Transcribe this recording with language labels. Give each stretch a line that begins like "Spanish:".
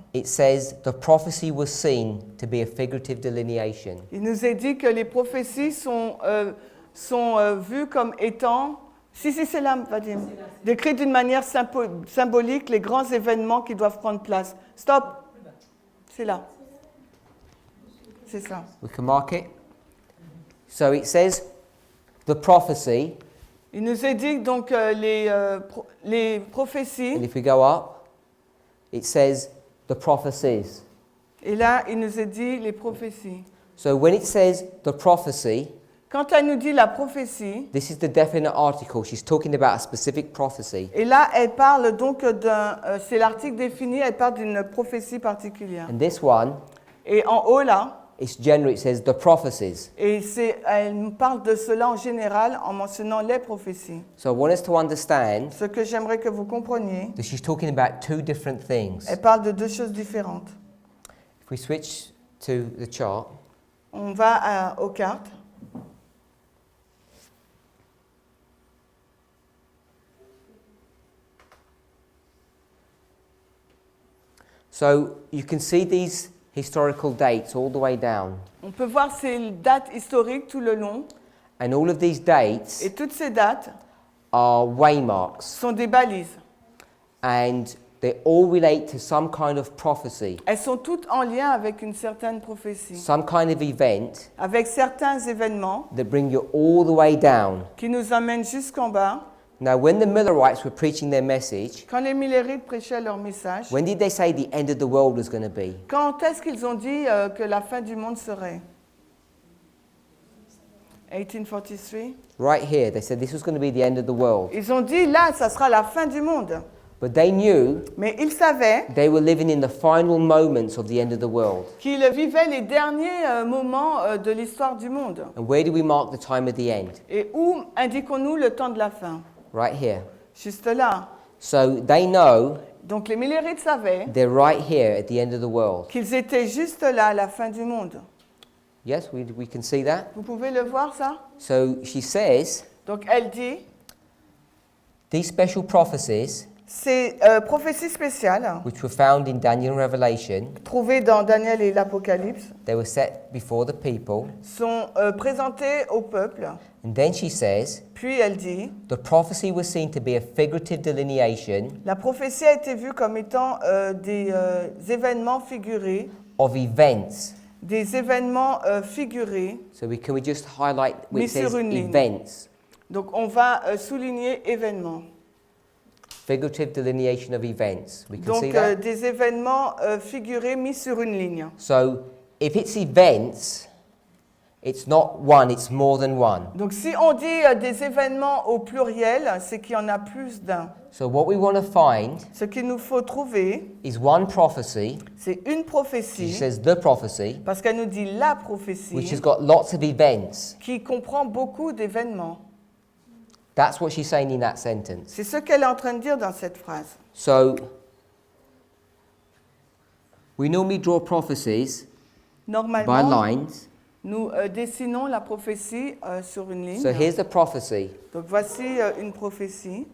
English: it says the prophecy was seen to be a figurative delineation.
French: il nous est dit que les prophéties sont vues comme étant, si c'est là, Vadim, décrites d'une manière symbolique les grands événements qui doivent prendre place. Stop. C'est là. C'est ça.
English: We can mark it. So it says the prophecy,
French: Il nous est dit donc les prophéties.
English: and if we go up, it says the prophecies.
French: Et là, il nous est dit les prophéties.
English: So when it says the prophecy,
French: Quand elle nous dit la prophétie,
English: this is the definite article. She's talking about a specific prophecy.
French: et là, elle parle donc c'est l'article défini, elle parle d'une prophétie particulière.
English: And this one,
French: Et en haut là,
English: it's general. It says the prophecies.
French: et elle nous parle de cela en général en mentionnant les prophéties.
English: So I want us to understand
French: Ce que j'aimerais que vous compreniez,
English: that she's talking about two different things.
French: elle parle de deux choses différentes.
English: If we switch to the chart,
French: On va aux cartes.
English: so you can see these historical dates all the way down.
French: On peut voir ces dates historiques tout le long.
English: And all of these dates
French: Et toutes ces dates
English: are waymarks.
French: sont des balises.
English: And they all relate to some kind of prophecy,
French: Elles sont toutes en lien avec une certaine prophétie,
English: some kind of event
French: avec certains événements
English: that bring you all the way down.
French: qui nous amènent jusqu'en bas.
English: Now, when the Millerites were preaching their message,
French: Quand les Millérites prêchaient leur message,
English: when did they say the end of the world was going to be?
French: quand est-ce qu'ils ont dit que la fin du monde serait?
English: 1843. Right here, they said this was going to be the end of the world.
French: Ils ont dit là, ça sera la fin du monde.
English: But they knew
French: Mais ils savaient
English: they were living in the final moments of the end of the world.
French: qu'ils vivaient les derniers moments de l'histoire du monde.
English: And where do we mark the time of the end?
French: Et où indiquons-nous le temps de la fin?
English: Right here.
French: Juste là.
English: So they know
French: Donc les Millérites savaient
English: they're right here at the end of the world.
French: qu'ils étaient juste là à la fin du monde.
English: Yes, we can see that.
French: Vous pouvez le voir ça?
English: So she says,
French: Donc elle dit,
English: these special prophecies,
French: ces prophéties spéciales
English: which were found in Daniel and Revelation,
French: trouvées dans Daniel et l'Apocalypse
English: they were set before the people.
French: sont présentées au peuple.
English: And then she says,
French: Puis elle dit,
English: the prophecy was seen to be a figurative delineation
French: la prophétie a été vue comme étant des événements figurés,
English: of events.
French: des événements figurés.
English: So can we just highlight where
French: Mis
English: it says
French: sur une ligne.
English: events?
French: Donc on va souligner événements.
English: Figurative delineation of events. We can see
French: Donc
English: that.
French: des événements figurés mis sur une ligne.
English: So if it's events, it's not one, it's more than one.
French: Donc si on dit des événements au pluriel, c'est qu'il y en a plus d'un.
English: So what we want to find
French: Ce qu'il nous faut trouver,
English: is one prophecy,
French: c'est une
English: she
French: prophétie,
English: says the prophecy,
French: parce qu'elle nous dit la
English: which
French: prophétie,
English: has got lots of events.
French: qui comprend beaucoup d'événements.
English: That's what she's saying in that sentence.
French: C'est ce qu'elle est en train de dire dans cette phrase.
English: So we normally draw prophecies by
French: Normalement,
English: lines.
French: nous dessinons la prophétie sur une ligne.
English: So here's the prophecy,
French: Donc voici une prophétie.